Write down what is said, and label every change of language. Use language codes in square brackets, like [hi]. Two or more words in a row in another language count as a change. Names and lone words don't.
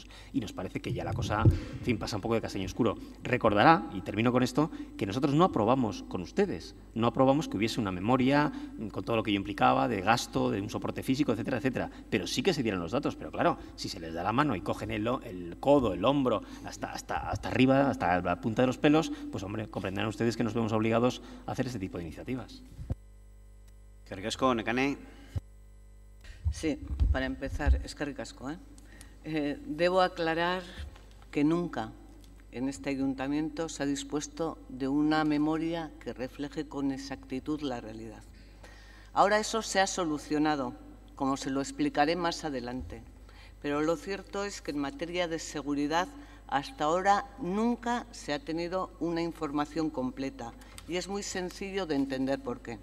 [es] Y nos parece que ya la cosa, en fin, pasa un poco de castaño oscuro. Recordará, y termino con esto, que nosotros no aprobamos con ustedes, no aprobamos que hubiese una memoria con todo lo que ello implicaba, de gasto, de un soporte físico, etcétera, etcétera. Pero sí que se dieran los datos, pero claro, si se les da la mano y cogen el codo, el hombro, hasta arriba, hasta la punta de los pelos, pues hombre, comprenderán ustedes que nos vemos obligados a hacer este tipo de iniciativas. [eu] Eskerrik asko, Nekane. [es] Sí, para empezar, [eu] eskerrik asko. [es] Debo aclarar que nunca en este ayuntamiento se ha dispuesto de una memoria que refleje con exactitud la realidad. Ahora eso se ha solucionado, como se lo explicaré más adelante. Pero lo cierto es que en materia de seguridad hasta ahora nunca se ha tenido una información completa y es muy sencillo de entender por qué.